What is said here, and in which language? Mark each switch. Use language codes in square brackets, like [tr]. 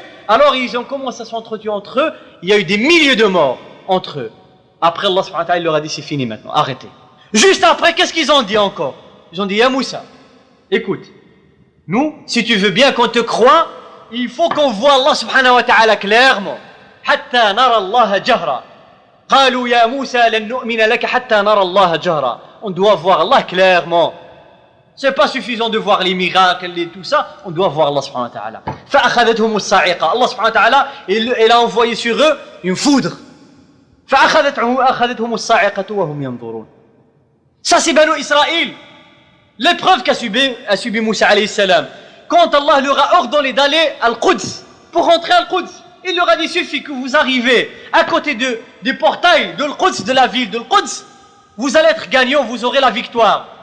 [fr] Alors ils ont commencé à s'entretuer entre eux. Il y a eu des milliers de morts entre eux. Après Allah subhanahu wa ta'ala leur a dit c'est fini maintenant, arrêtez. Juste après, qu'est-ce qu'ils ont dit encore? Ils ont dit ya Moussa, écoute, nous, si tu veux bien qu'on te croie, il faut qu'on voit Allah subhanahu wa ta'ala clairement. [ar] Hatta nara Allah jahra. قالوا يا موسى لن نؤمن لك حتى نرى الله جهرا. [fr] On doit voir Allah clairement. C'est pas suffisant de voir les miracles et tout ça, on doit voir Allah subhanahu wa ta'ala. [ar] فأخذتهم الصاعقة. [fr] Allah subhanahu wa ta'ala, il a envoyé sur eux une foudre. [ar] فأخذتهم الصاعقة وهم ينظرون. [fr] Ça c'est Banu Israël. L'épreuve qu'a subi Moussa alayhi salam. Quand Allah leur a ordonné d'aller à Al-Quds, pour rentrer à Al-Quds, il leur a dit, suffit que vous arrivez à côté des portails de Al-Quds, de la ville de Al-Quds, vous allez être gagnant, vous aurez la victoire.